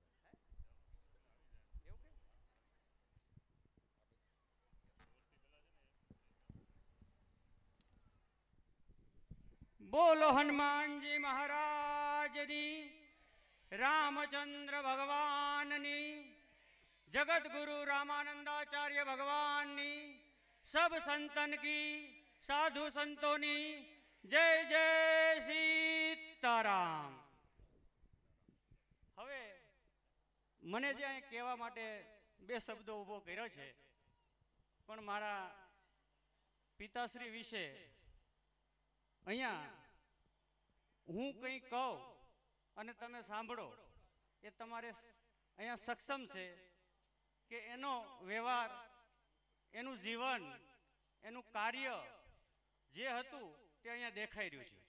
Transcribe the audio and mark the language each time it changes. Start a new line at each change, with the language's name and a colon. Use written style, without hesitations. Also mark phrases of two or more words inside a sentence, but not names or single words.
Gujarati: બોલો હનુમાનજી મહારાજની, રામચંદ્ર ભગવાનની, જગત ગુરુ રામાનંદાચાર્ય ભગવાનની,
Hindi: सब संतन की, साधु संतोनी जय जय सीताराम.
Gujarati: હવે મને જે અહીં કહેવા માટે 2 શબ્દો ઊભો કર્યો છે, પણ મારા પિતાશ્રી વિશે અહીંયા હું કંઈ કહું અને તમે સાંભળો એ તમારે અહીંયા સક્ષમ છે કે એનો વ્યવહાર, એનું જીવન, એનું કાર્ય જે હતું તે અહીંયા દેખાઈ રહ્યું છે.